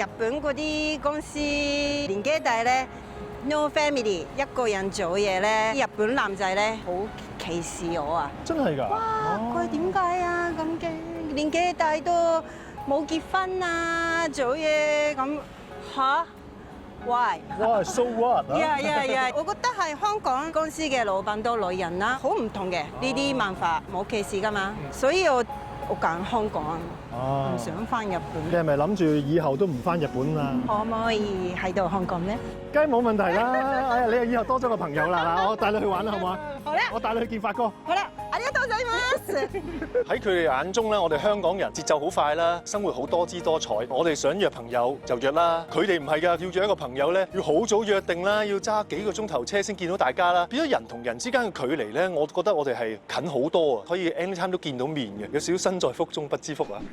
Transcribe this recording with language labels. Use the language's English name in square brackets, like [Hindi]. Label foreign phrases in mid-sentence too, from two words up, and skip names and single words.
[Cantonese] 日本嗰啲公司年紀大咧 ， [English] no family， [Cantonese] 一個人做嘢咧，日本男仔咧好歧視我啊！真係㗎？哇！佢點解啊咁嘅？年紀大都冇結婚啊，做嘢咁吓 ？Why？ [English] 哇，so what？ [Cantonese] 我覺得係香港公司嘅老闆多女人啦，好唔同嘅呢啲文化冇歧視㗎嘛，所以我揀香港，唔想翻日你本。係咪諗住以後都唔翻日本啊？可唔可以喺度香港咧？梗係冇問題啦！哎呀，你又以後多咗個朋友啦，嗱，我帶你去玩啦，好唔好啊？好啦，我帶你去見發哥。好啦， [Japanese] ありがとうございます。 [Cantonese] 喺佢哋眼中咧，我哋香港人節奏好快啦，生活好多姿多彩。我哋想約朋友就約啦，佢哋唔係㗎，要約一個朋友咧，要好早約定啦，要揸幾個鐘頭車先見到大家啦。變咗人同人之間嘅距離咧，我覺得我哋係近好多啊，可以 anytime 都見到面嘅，有少少身在福中不知福啊！